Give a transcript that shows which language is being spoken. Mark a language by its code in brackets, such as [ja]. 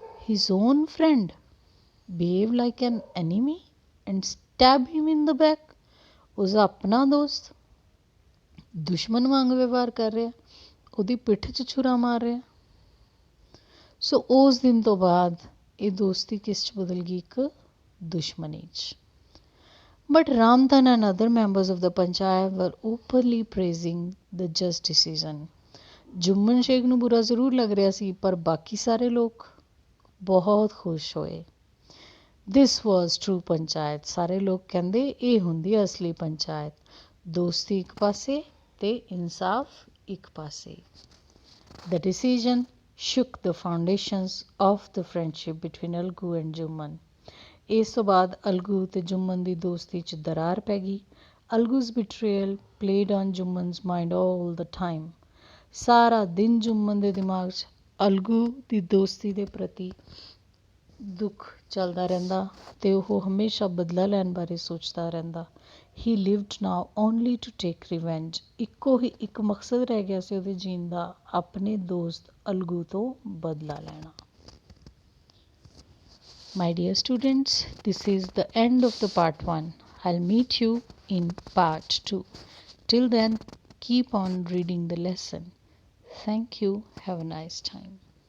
[en] His own friend behave like an enemy and stab him in the back. [pa] ਉਸਦਾ ਆਪਣਾ ਦੋਸਤ ਦੁਸ਼ਮਣ ਵਾਂਗ ਵਿਵਹਾਰ ਕਰ ਰਿਹਾ, ਉਹਦੀ ਪਿੱਠ 'ਚ ਛੁਰਾ ਮਾਰ ਰਿਹਾ। ਸੋ ਉਸ ਦਿਨ ਤੋਂ ਬਾਅਦ ਇਹ ਦੋਸਤੀ ਕਿਸ 'ਚ ਬਦਲ ਗਈ? ਇੱਕ ਦੁਸ਼ਮਣੀ 'ਚ। [en] But Ramdhan and other members of the panchayat were openly praising the just decision. [pa] ਜੁਮਨ Sheikh ਨੂੰ ਬੁਰਾ ਜ਼ਰੂਰ ਲੱਗ ਰਿਹਾ ਸੀ, ਪਰ ਬਾਕੀ ਸਾਰੇ ਲੋਕ ਬਹੁਤ ਖੁਸ਼ ਹੋਏ। [en] This was true [pa] panchayat. ਸਾਰੇ ਲੋਕ ਕਹਿੰਦੇ ਇਹ ਹੁੰਦੀ ਹੈ ਅਸਲੀ ਪੰਚਾਇਤ। ਦੋਸਤੀ ਇੱਕ ਪਾਸੇ ਤੇ ਇਨਸਾਫ ਇੱਕ ਪਾਸੇ। [en] The decision shook the foundations of the friendship between Algu and Juman. [pa] ਇਸ ਤੋਂ ਬਾਅਦ ਅਲਗੂ ਅਤੇ ਜੁਮਨ ਦੀ ਦੋਸਤੀ 'ਚ ਦਰਾਰ ਪੈ ਗਈ। [en] Algu's betrayal played on Jumman's mind all the time. [pa] ਸਾਰਾ ਦਿਨ ਜੁਮਨ ਦੇ ਦਿਮਾਗ 'ਚ ਅਲਗੂ ਦੀ ਦੋਸਤੀ ਦੇ ਪ੍ਰਤੀ ਦੁੱਖ ਚੱਲਦਾ ਰਹਿੰਦਾ ਅਤੇ ਉਹ ਹਮੇਸ਼ਾ ਬਦਲਾ ਲੈਣ ਬਾਰੇ ਸੋਚਦਾ ਰਹਿੰਦਾ। [en] He lived now only to take revenge. [pa] ਇੱਕੋ ਹੀ ਇੱਕ ਮਕਸਦ ਰਹਿ ਗਿਆ ਸੀ ਉਹਦੇ ਜੀਣ ਦਾ, ਆਪਣੇ ਦੋਸਤ ਅਲਗੂ ਤੋਂ ਬਦਲਾ ਲੈਣਾ। [en] My dear students, this is the end of the part 1. I'll meet you in part 2. Till then, keep on reading the lesson. Thank you. Have a nice time.